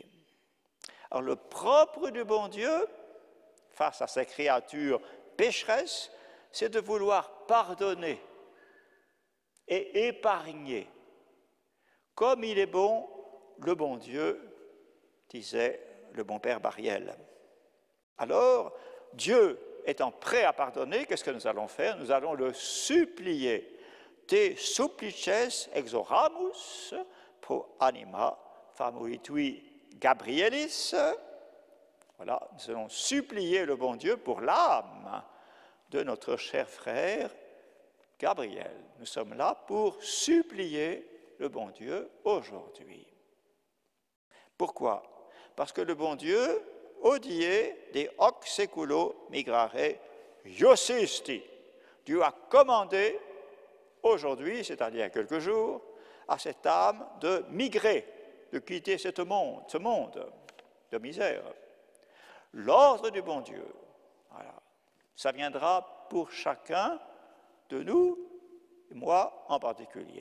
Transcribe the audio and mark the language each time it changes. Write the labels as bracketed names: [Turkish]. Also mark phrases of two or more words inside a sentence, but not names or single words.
[French] Alors le propre du bon Dieu, face à ces créatures pécheresses, c'est de vouloir pardonner et épargner. Comme il est bon, le bon Dieu, disait le bon père Bariel. Alors, Dieu étant prêt à pardonner, qu'est-ce que nous allons faire? Nous allons le supplier. [Latin] Te supplices exoramus pro anima famulitui Gabrielis. [French] Voilà, nous allons supplier le bon Dieu pour l'âme de notre cher frère Gabriel. Nous sommes là pour supplier le bon Dieu aujourd'hui. Pourquoi? Parce que le bon Dieu, [Latin] odie de hoc seculo migrare iussisti. [French] Dieu a commandé aujourd'hui, c'est-à-dire il y a quelques jours, à cette âme de migrer, de quitter ce monde de misère. L'ordre du bon Dieu, voilà, ça viendra pour chacun de nous, et moi en particulier.